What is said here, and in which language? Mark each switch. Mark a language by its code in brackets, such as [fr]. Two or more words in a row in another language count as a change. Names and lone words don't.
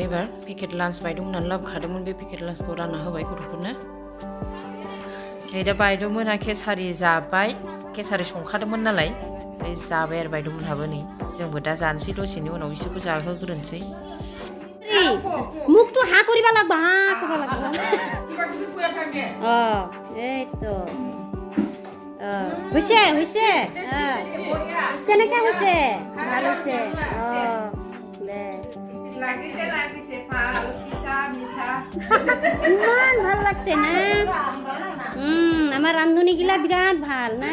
[brx] एबार [en] packet launch [brx] बायद'मोनहा लाबोखादोंमोन, बे पेकेट लान्चखौ रानना होबाय गथ'फोरनो। नै दा बायद'मोनहा केसारि जाबाय, केसारि संखादोंमोन नालाय जाबाय आरो बायद'मोनहाबो। नै जोंबो दा जानोसै, दसेनि उनाव बिसोरखौ जाहोग्रोनोसै। [as] মুখটো হা কৰিবা লাগবা, হা কৰিব লাগবা। এই তো হৈছে হৈছে কেনেকৈ হৈছে? ভাল হৈছে। ইমান ভাল লাগছে না? আমাৰ ৰান্ধনীগিলা বিৰাট ভাল না?